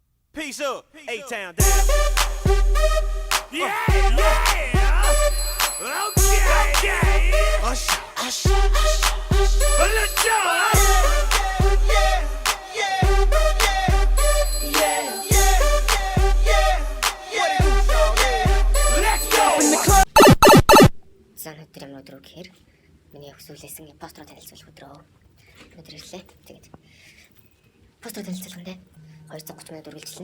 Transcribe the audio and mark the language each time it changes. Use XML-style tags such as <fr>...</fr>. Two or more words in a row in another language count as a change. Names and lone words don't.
<en>Peace up, A-Town down. Yeah, okay. Usher, usher, usher. Let's go.</en> <mn>За өнөөдөр юм өдрөө гэхээр миний өсвөлсэн импостер танилцуулах өдрөө. Өнөөдөр ирлээ. Тэгээд постер танилцуулганд 230 минут үргэлжлэнэ.</mn>